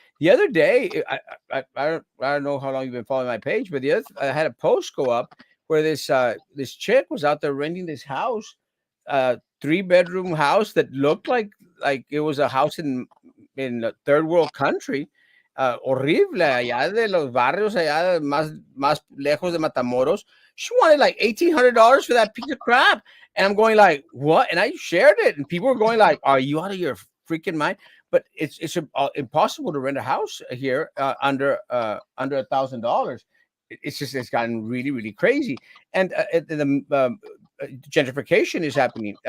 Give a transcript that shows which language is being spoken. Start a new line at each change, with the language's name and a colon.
English: The other day, I don't know how long you've been following my page, but I had a post go up where this chick was out there renting this house, 3 bedroom house that looked like it was a house in a third world country.
Spanish: Horrible, allá de los barrios, allá más lejos de Matamoros.
English: She wanted like $1,800 for that piece of crap. And I'm going like, what? And I shared it, and people were going like, are you out of your freaking mind? But it's impossible to rent a house here under $1,000. It's gotten really really crazy, and the gentrification is happening.